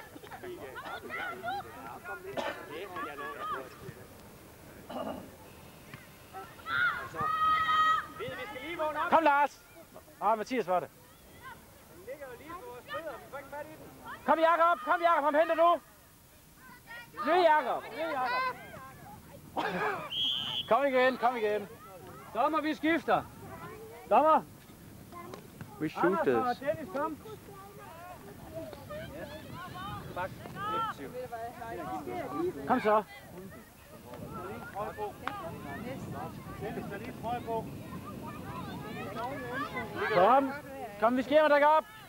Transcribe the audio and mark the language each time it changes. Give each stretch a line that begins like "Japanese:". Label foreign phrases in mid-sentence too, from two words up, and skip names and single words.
Danish: Kom, Lars! Mathias var det. Kom, Jakob! Kom, Jakob! Ham henter du! Nu, Jakob! Kom igen, kom igen. Dommer, vi skifter. Dommer!
English: We shoot this.
Danish: Dennis, kom! Kom så! Kom, vi skal hjem og dække op!